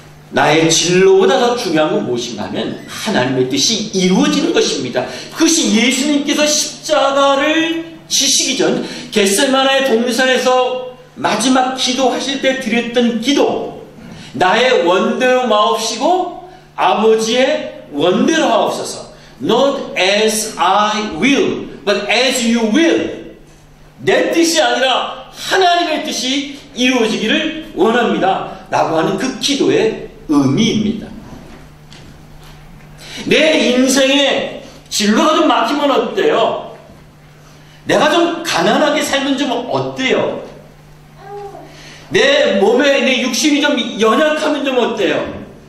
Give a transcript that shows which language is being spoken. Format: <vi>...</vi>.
<ko>나의 진로보다 더 중요한 건 무엇인가 하면 하나님의 뜻이 이루어지는 것입니다. 그것이 예수님께서 십자가를 지시기 전 겟세마네 동산에서 마지막 기도하실 때 드렸던 기도, 나의 원대로 마옵시고 아버지의 원대로 하옵소서.</ko> <en>Not as I will, but as you will.</en> <ko>내 뜻이 아니라 하나님의 뜻이 이루어지기를 원합니다 라고 하는 그 기도의 의미입니다. 내 인생에 진로가 좀 막히면 어때요? 내가 좀 가난하게 살면 좀 어때요? 내 몸에, 내 육신이 좀 연약하면 좀 어때요?</ko>